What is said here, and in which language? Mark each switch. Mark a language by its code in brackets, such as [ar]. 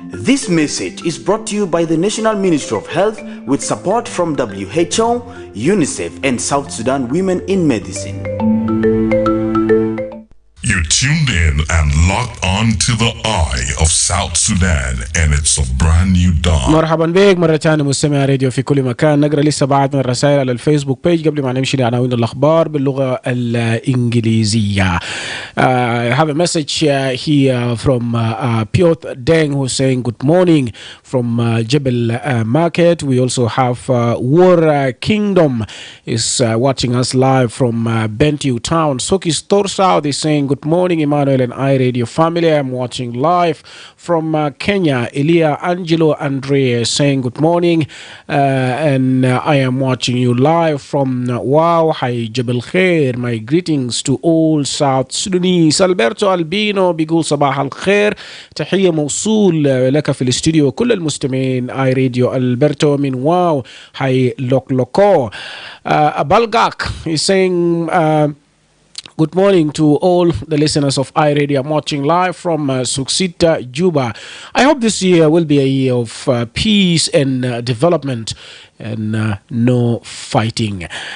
[en] This message is brought to you by the National Ministry of Health with support from WHO, UNICEF, and South Sudan Women in Medicine. tuned in and locked on to the eye of South Sudan, and it's a brand new dawn. [ar] مرحبا بك مرة ثانية مستمع راديو في كل مكان. نقرأ لسه بعض من الرسائل على الفيسبوك بيج قبل ما نمشي لعناوين الأخبار باللغة الإنجليزية. [en] I have a message here from Piotr Deng, who's saying good morning from Jebel Market. We also have War Kingdom is watching us live from Bentiu Town. Sokis Torsao is saying good morning, Emmanuel and I Radio family. I'm watching live from Kenya. Elia Angelo Andre is saying good morning, and I am watching you live from Wow. Hi Jebel Khair. My greetings to all South Sudanese. [ar] Alberto Albino بيقول صباح الخير. تحية موصول لك في الاستوديو كل المستمعين اي راديو البرتو من واو. [en] Hi Lokloko. Balgak is saying good morning to all the listeners of iRadio. I'm watching live from Suksita, Juba. I hope this year will be a year of peace and development and no fighting.